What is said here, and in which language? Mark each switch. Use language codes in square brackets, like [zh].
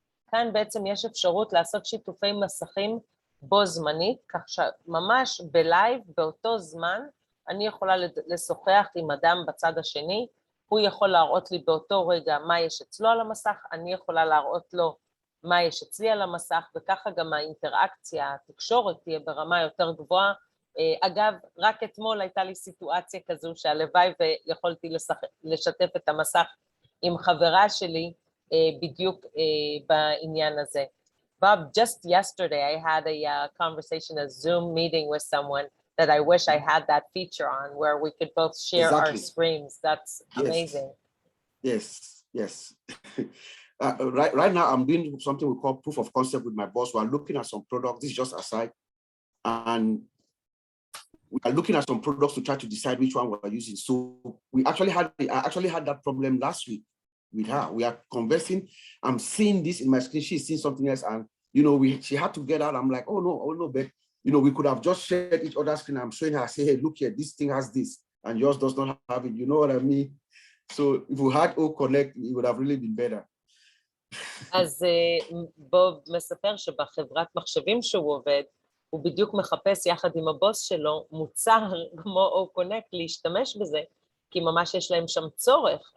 [he] כאן בעצם יש אפשרות לעשות שיתופי מסכים בו זמנית, כך שממש בלייב, באותו זמן, אני יכולה לשוחח עם אדם בצד השני, הוא יכול להראות לי באותו רגע מה יש אצלו על המסך, אני יכולה להראות לו מה יש אצלי על המסך, וככה גם האינטראקציה, התקשורת תהיה ברמה יותר גבוהה. אגב, רק אתמול הייתה לי סיטואציה כזו שהלוואי ויכולתי לשתף את המסך עם חברה שלי בדיוק בעניין הזה. [en] Bob, just yesterday I had a conversation, a Zoom meeting with someone that I wish I had that feature on, where we could both share our screens. That's amazing. Yes. Right now, I'm doing something we call proof of concept with my boss. We're looking at some products. This is just aside. And we are looking at some products to try to decide which one we're using. So I actually had that problem last week with her. We are conversing. I'm seeing this in my screen. She's seeing something else. And, you know, she had to get out. I'm like, oh no, but, you know, we could have just shared each other's screen. I'm showing her, say, hey, look here, this thing has this, and yours does not have it. You know what I mean? So if we had Connect, it would have really been better. [he] אז בוב מספר שבחברת מחשבים שהוא עובד, הוא בדיוק מחפש יחד עם הבוס שלו מוצר כמו Connect להשתמש בזה, כי ממש יש להם שם צורך.